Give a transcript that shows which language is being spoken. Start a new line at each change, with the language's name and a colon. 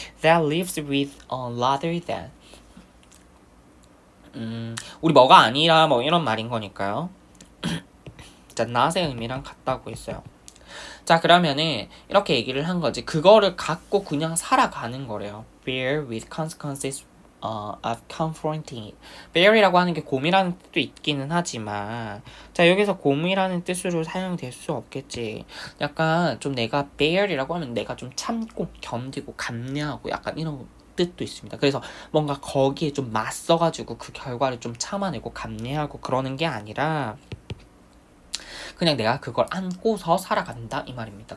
English: that lives with rather than
Korean: 우리 뭐가 아니라 뭐 이런 말인 거니까요. 자, not의 의미랑 같다고 했어요. 자, 그러면은 이렇게 얘기를 한 거지. 그거를 갖고 그냥 살아가는 거래요.
English: bear with consequences of confronting it.
Korean: bear이라고 하는 게 곰이라는 뜻도 있기는 하지만 자, 여기서 곰이라는 뜻으로 사용될 수 없겠지. 약간 좀 내가 bear이라고 하면 내가 좀 참고 견디고 감내하고 약간 이런 뜻도 있습니다. 그래서 뭔가 거기에 좀 맞서가지고 그 결과를 좀 참아내고 감내하고 그러는 게 아니라 그냥 내가 그걸 안고서 살아간다 이 말입니다.